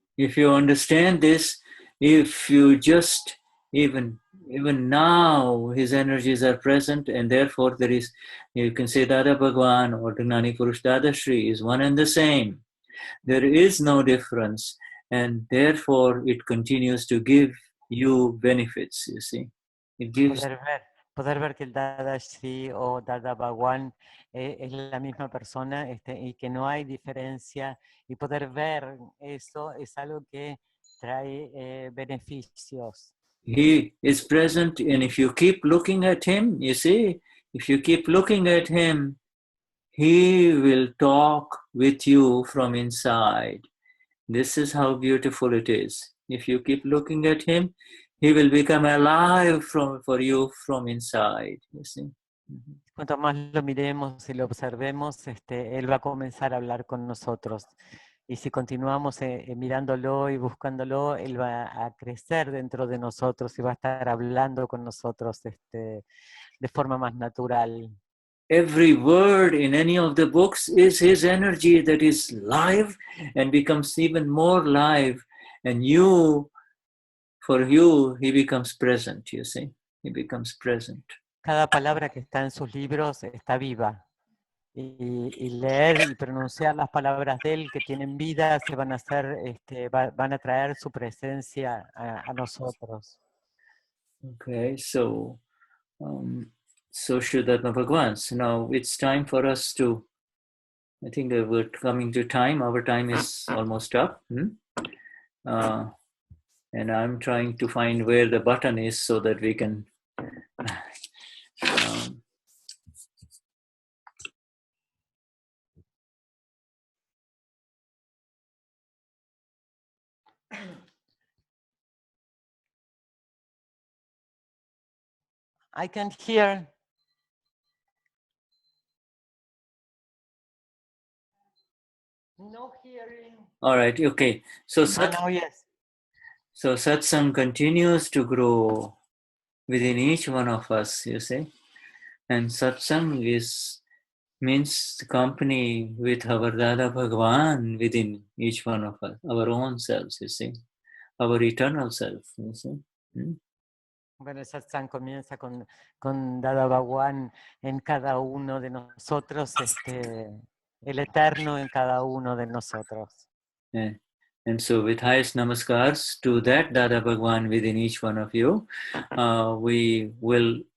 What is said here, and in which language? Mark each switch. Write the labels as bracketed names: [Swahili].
[English] If you understand this, if you just even now his energies are present, and therefore there is, you can say Dada Bhagwan or the Gnani Purush Dadashri is one and the same. There is no difference, and therefore it continues to give you benefits, you see. It gives... [Spanish] Poder ver que el Dadashri o Dada Bhagwan es la misma persona y que no hay diferencia, y poder ver eso es algo que trae beneficios. [English] He is present, and if you keep looking at him, you see, if you keep looking at him, he will talk with you from inside. This is how beautiful it is. If you keep looking at him, he will become alive for you from inside. You see? [Spanish] Cuanto más lo miremos y lo observemos, él va a comenzar a hablar con nosotros. Y si continuamos mirándolo y buscándolo, él va a crecer dentro de nosotros y va a estar hablando con nosotros de forma más natural. [English] Every word in any of the books is his energy that is live and becomes even more live. And for you, he becomes present, you see. He becomes present. [Spanish] Cada palabra que está en sus libros está viva. Y leer y pronunciar las palabras de él que tienen vida se van a hacer, van a traer su presencia a nosotros. [English] Okay, so Vishuddhatma Bhagwan. So now it's time for us to, I think we're coming to time. Our time is almost up. And I'm trying to find where the button is so that we can I can't hear. No hearing. All right, okay. So now yes. So satsang continues to grow within each one of us, you see. And satsang means company with our Dada Bhagwan within each one of us, our own selves, you see, our eternal self, you see. [Spanish] Bueno, el satsang comienza con Dada Bhagwan en cada uno de nosotros, el eterno en cada uno de nosotros. [English] Yeah. And so with highest namaskars to that Dada Bhagwan within each one of you, we will